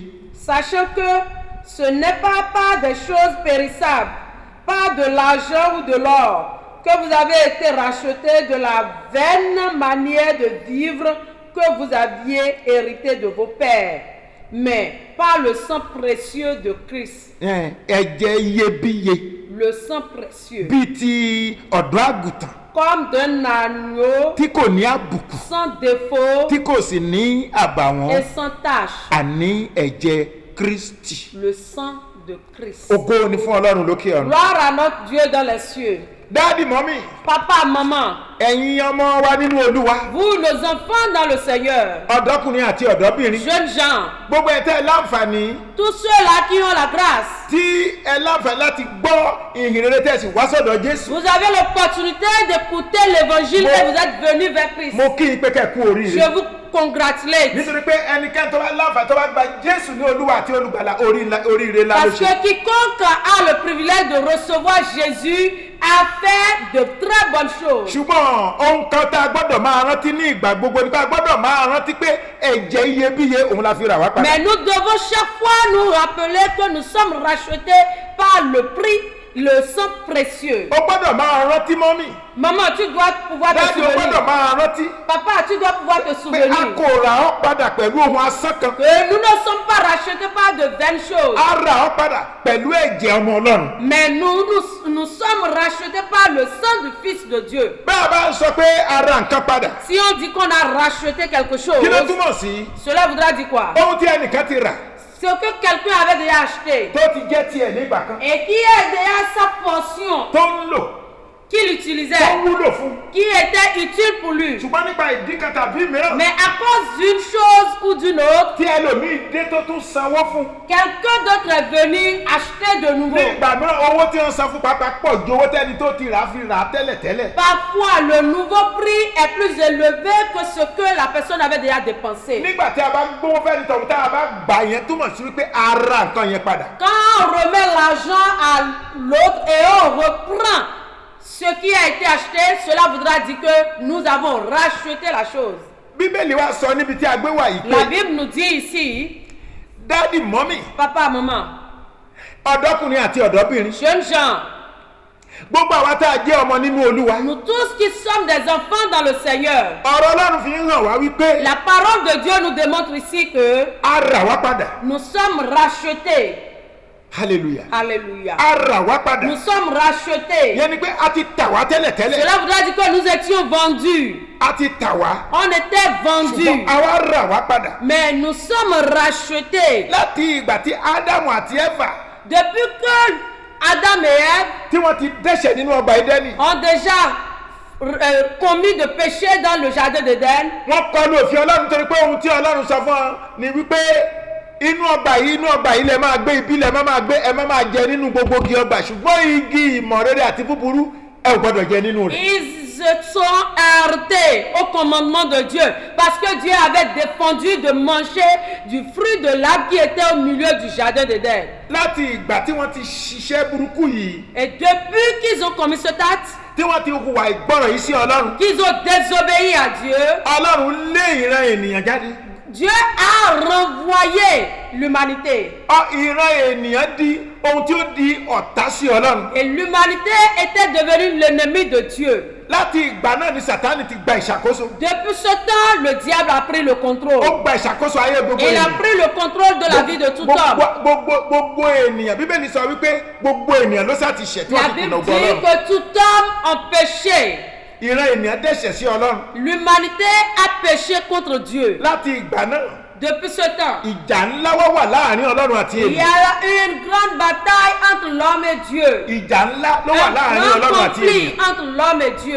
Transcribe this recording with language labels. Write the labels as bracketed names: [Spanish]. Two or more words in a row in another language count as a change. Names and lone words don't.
[French] Sachant que ce n'est pas par des choses périssables, pas de l'argent ou de l'or, que vous avez été rachetés de la vaine manière de vivre que vous aviez hérité de vos pères, mais par le sang précieux de Christ. [Yoruba] ẹ̀jẹ̀ iyebíye [French] Le sang précieux, [Yoruba] bíi ti ọ̀dọ́ àgùntàn [French] comme d'un agneau [Yoruba] tí kò ní àbùkù [French] sans défaut [Yoruba] tí kò sì ní àbàwọ́n [French] et sans tache, [Yoruba] àní ẹ̀jẹ̀ Kristi. [French] le sang de Christ. [Yoruba] ògo ni fún Ọlọ́run lókè ọ̀run. [French] Gloire à notre Dieu dans les cieux. [Yoruba] dáàdì mọ́mì [French] Papa, maman, [Yoruba] ẹ̀yin ọmọ wa nínú Olúwa [French] vous, nos enfants dans le Seigneur, [Yoruba] ọ̀dọ́kùnrin àti ọ̀dọ́bìnrin [French] jeunes gens, [Yoruba] gbogbo ẹ̀ tẹ́ ẹ láǹfààní [French] tous ceux-là qui ont la grâce, [Yoruba] tí ẹ láǹfààní láti gbọ́ ìhìnrere tẹ́ ẹ sì wá sọ́dọ̀ Jésù. [French] vous avez l'opportunité d'écouter l'évangile et vous êtes venus vers Christ. [Yoruba] mo kí i pé kẹ́ ẹ kú oríire. [French] Je vous congratulate. [Yoruba] nítorí pé ẹnikẹ́ni tó bá láǹfààní tó bá gba Jésù ní Olúwa àti olùgbàlà oríire ńlá ló [French] Parce [Yoruba] ṣe. [French] que quiconque a le privilège de recevoir Jésus a fait de très bonnes choses. [Yoruba] ṣùgbọ́n ohun kan tá a gbọ́dọ̀ máa rántí ní ìgbà gbogbo ni pé a gbọ́dọ̀ máa rántí pé ẹ̀jẹ̀ iyebíye òun la fi rà wá padà. [French] Mais nous devons chaque fois nous rappeler que nous sommes rachetés par le prix, le sang précieux. [Yoruba] O gbọ́dọ̀ máa rántí mọ́mì. [French] Maman, tu dois pouvoir te [Yoruba] Dáàdi o gbọ́dọ̀ [French] souvenir. [Yoruba] máa rántí. [French] Papa, tu dois pouvoir te [Yoruba] Pé a [French] souvenir [Yoruba] kò rà ọ́ padà pẹ̀lú ohun asán kan. [French] que nous ne sommes pas rachetés par de vaines choses. [Yoruba] A rà ọ́ padà pẹ̀lú ẹ̀jẹ̀ ọmọ Ọlọ́run. [French] Mais nous sommes rachetés par le sang du Fils de Dieu. [Yoruba] Bẹ́ẹ̀ bá ń sọ pé a ra nǹkan padà. [French] Si on dit qu'on a racheté quelque chose, [Yoruba] Kí ló túmọ̀ sí? [French] cela voudra dire quoi? [Yoruba] Ohun tí ẹnìkan ti rà [French] Ce que quelqu'un avait déjà acheté [Yoruba] tó ti jẹ́ tiẹ̀ nígbà kan. [French] et qui est déjà sa portion [Yoruba] Tó ń lò. [French] qu'il [Yoruba] Tó [French] utilisait, [Yoruba] ń wúlò fún. [French] qui était utile pour lui. [Yoruba] Ṣùgbọ́n nípa ìdí kan tàbí mìíràn. [French] Mais à cause d'une chose ou d'une autre, [Yoruba] Tí ẹlòmíì dé tó tún sanwó fún. [French] quelqu'un d'autre est venu acheter de nouveau. [Yoruba] Ní ìgbà mìíràn owó tí wọ́n san fún pápá pọ̀ ju owó tẹ́ni tó ti rà á fi rà á tẹ́lẹ̀tẹ́lẹ̀. [French] Parfois, le nouveau prix est plus élevé que ce que la personne avait déjà dépensé. [Yoruba] Nígbà tí a bá gbówó fẹ́ni tọ̀hún tá a bá gbà yẹn túmọ̀ sí wípé a ra nǹkan yẹn padà. [French] Quand on remet l'argent à l'autre et on reprend ce qui a été acheté, cela voudra dire que nous avons racheté la chose. [Yoruba] Bíbélì wa sọ níbi tí a gbé wà yìí [French] La [Yoruba] pé [French] Bible nous dit ici, [Yoruba] dádì mọ́mì [French] papa, maman, [Yoruba] ọ̀dọ́kùnrin àti ọ̀dọ́bìnrin [French] jeunes gens, [Yoruba] gbogbo àwa tá a jẹ́ ọmọ nínú Olúwa. [French] nous tous qui sommes des enfants dans le Seigneur, [Yoruba] Ọ̀rọ̀ Ọlọ́run fi ń hàn wá wípé [French] la parole de Dieu nous démontre ici que [Yoruba] a rà wá padà. [French] nous sommes rachetés. [Yoruba] Hallelujah. [French] Alléluia. [Yoruba] A rà wá padà. [French] Nous sommes rachetés. [Yoruba] Yẹn ni pé a ti tà wá tẹ́lẹ̀tẹ́lẹ̀. [French] Cela voudrait dire que nous étions vendus. [Yoruba] A ti tà wá. [French] On était vendus. [Yoruba] Ṣùgbọ́n àwa rà wá padà. [French] Mais nous sommes rachetés. [Yoruba] Láti ìgbà tí Ádámù àti Éfà [French] Depuis que Adam et Ève [Yoruba] tí wọ́n ti dẹ́ṣẹ̀ nínú ọgbà Édẹ́nì. [French] ont déjà commis de péché dans le jardin d'Éden, [Yoruba] Wọ́n kọlu òfin Ọlọ́run torí pé ohun tí Ọlọ́run sọ fún wọn ni wípé inú ọgbà yìí lẹ máa gbé ibi lẹ máa gbé ẹ máa jẹ nínú gbogbo igi ọgbà ṣùgbọ́n igi ìmọ̀ rere àti búburú ẹ ò gbọ́dọ̀ jẹ nínú rẹ̀. [French] ils se sont heurtés au commandement de Dieu parce que Dieu avait défendu de manger du fruit de l'arbre qui était au milieu du jardin d'Éden. [Yoruba] Láti ìgbà tí wọ́n ti ṣiṣẹ́ burúkú yìí [French] Et depuis qu'ils ont commis cet acte, [Yoruba] tí wọ́n ti hùwà ìgbọràn yìí sí Ọlọ́run. [French] qu'ils ont désobéi à Dieu, [Yoruba] Ọlọ́run lé ìran ènìyàn jáde. [French] Dieu a renvoyé l'humanité. [Yoruba] Ìran ènìyàn di ohun tí ó di ọ̀tá sí Ọlọ́run. [French] Et l'humanité était devenue l'ennemi de Dieu. [Yoruba] Láti ìgbà náà ni Sátánì ti gba ìṣàkóso. [French] Depuis ce temps, le diable a pris le contrôle. [Yoruba] Ó gba ìṣàkóso ayé gbogbo [French] Il a [Yoruba] ènìyàn. [French] pris le contrôle de la vie de tout homme. [Yoruba] Gbogbo ènìyàn Bíbélì sọ wípé gbogbo ènìyàn ló sá ti ṣẹ̀ tí [French] La [Yoruba] wọ́n ti [French] Bible [Yoruba] kùnà [French] dit [Yoruba] ògo Ọlọ́run. [French] que tout homme a péché. [Yoruba] Ìran ènìyàn dẹ́ṣẹ̀ sí Ọlọ́run. [French] L'humanité a péché contre Dieu. [Yoruba] Láti ìgbà náà [French] Depuis ce temps, [Yoruba] ìjà ńlá wà láàrin Ọlọ́run àti [French] il y [Yoruba] ènìyàn. [French] a eu une grande bataille entre l'homme et Dieu. [Yoruba] Ìjà ńlá ló wà [French] Un [Yoruba] láàrin [French] grand [Yoruba] Ọlọ́run àti [French] conflit [Yoruba] ènìyàn. [French] entre l'homme et Dieu.